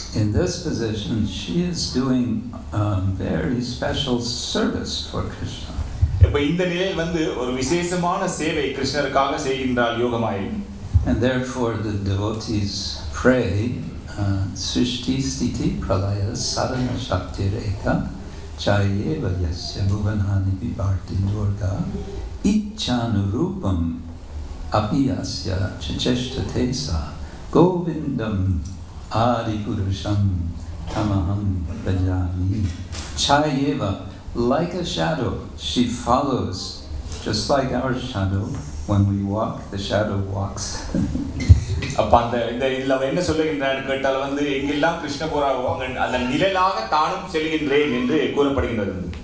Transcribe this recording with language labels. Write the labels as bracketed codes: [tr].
[en] In this position, she is doing very special service for Krishna. [ta] இப்ப இந்த நிலையில் வந்து ஒரு விசேஷமான சேவை கிருஷ்ணருக்காக செய்கின்றாள் Yogamaya. [en] And therefore the devotees pray [sa] Srishti Sthiti Pralaya Sarana Shakti Rekha Chayeva Yasya Bhuvanani Vivarti Durga Icchanurupam Apiyasya Chacheshtate Sa Govindam Adipurusham Tamaham Bhajami. [en] Chayeva, like a shadow, she follows, just like our shadow. When we walk, the shadow walks. [ta] அப்ப அந்த இதுல என்ன சொல்லுகின்றான்னு கேட்டால் வந்து எங்கெல்லாம் கிருஷ்ண போறாவோ அந்த நிழலாக தானும் செல்கின்றேன் என்று கூறப்படுகின்றது.